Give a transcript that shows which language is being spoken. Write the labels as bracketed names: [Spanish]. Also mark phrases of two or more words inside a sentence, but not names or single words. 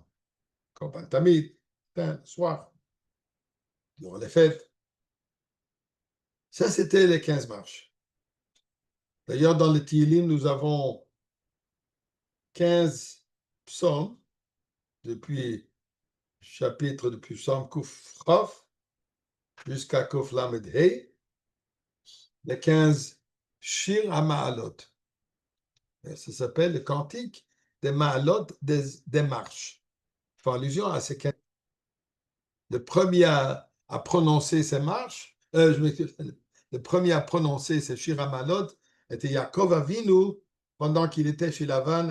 [French] Comme un tamid, le soir, durant les fêtes. Ça, c'était les 15 marches. D'ailleurs, dans le Tilim, nous avons 15 psaumes depuis chapitre depuis psaume [Hebrew] קוף כף [French] jusqu'à [Hebrew] קוף למד הא, [French] les 15 [Hebrew] שיר המעלות. [French] Ça s'appelle le cantique des Ma'alot des marches. Il fait allusion à ces 15. Le premier à prononcer ces marches, le premier à prononcer ces [Hebrew] שיר המעלות [French] était [Hebrew] יעקב אבינו [French] pendant qu'il était chez Lavan.